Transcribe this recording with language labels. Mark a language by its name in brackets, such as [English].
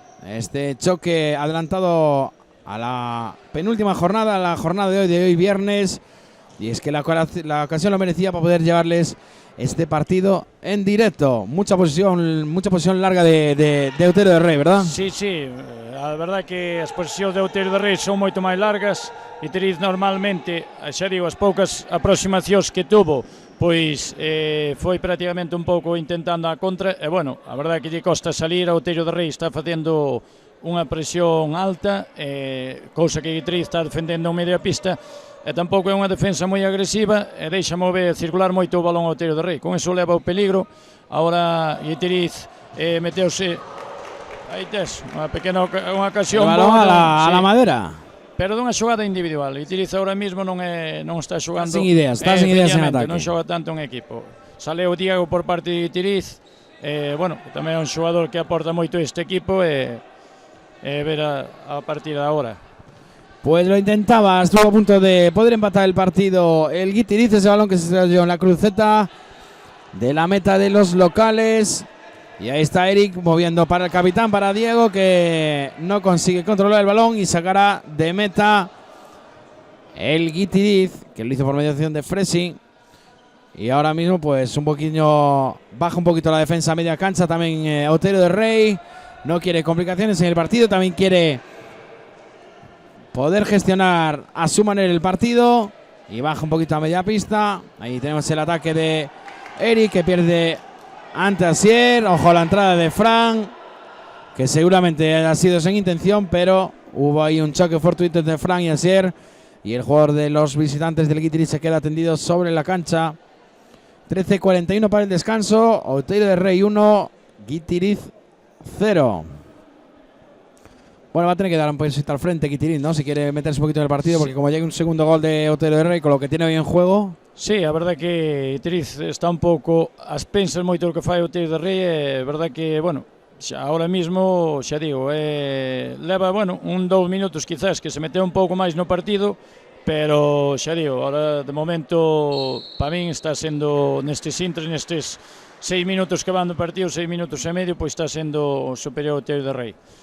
[Spanish] Este choque adelantado a la penúltima jornada, a la jornada de hoy viernes. Y es que la ocasión lo merecía para poder llevarles este partido en directo. Mucha posición larga de Outeiro de Rei, ¿verdad? [Galician] Sí. A verdade que as posicións de Outeiro de Rei son moito máis largas. Guitiriz normalmente, xa digo, as poucas aproximacións que tuvo, pois foi prácticamente un pouco intentando a contra, e bueno, a verdade que lle costa salir. A Outeiro de Rei está facendo unha presión alta, cousa que Guitiriz está defendendo en media pista, e tampouco é unha defensa moi agresiva, e deixa mover, circular moito o balón ao Outeiro de Rei. Con eso leva o peligro. Ahora Guitiriz meteuse. Aí tes, unha pequena ocasión. O balón [Spanish] a la madera. [Galician] Pero dunha xogada individual. Guitiriz ahora mismo non está xogando. Está sin ideas en ataque. Non xoga tanto en equipo. Saleu Diego por parte de Guitiriz. Bueno, tamén é un xogador que aporta moito a este equipo, ver a partir de ahora. [Spanish] Pues lo intentaba, estuvo a punto de poder empatar el partido el Guitiriz, ese balón que se salió en la cruceta de la meta de los locales. Y ahí está Eric moviendo para el capitán, para Diego, que no consigue controlar el balón y sacará de meta el Guitiriz, que lo hizo por mediación de Fresi. Y ahora mismo pues baja un poquito la defensa a media cancha también Outeiro de Rei. No quiere complicaciones en el partido, también quiere poder gestionar a su manera el partido. Y baja un poquito a media pista. Ahí tenemos el ataque de Eric, que pierde ante Asier. Ojo a la entrada de Fran, que seguramente ha sido sin intención, pero hubo ahí un choque fortuito entre Fran y Asier, y el jugador de los visitantes del Guitiriz se queda tendido sobre la cancha. 13:41 para el descanso. Outeiro de Rei 1, Guitiriz 0. Bueno, va a tener que dar un poquito al frente Guitiriz, ¿no? Si quiere meterse un poquito en el partido, porque como llegue un segundo gol de Outeiro de Rei, con lo que tiene hoy en juego. [Galician] Sí, a verdade que Guitiriz está un pouco ás pensas moito do que fai Outeiro de Rei. É verdade que, bueno, [Spanish] ahora mismo, [Galician] xa digo, leva, bueno, 2 minutos quizás que se meteu un pouco máis no partido, pero xa digo, ahora de momento para min está sendo nestes 6 minutos que van do partido, 6 minutos e medio, pois está sendo superior Outeiro de Rei.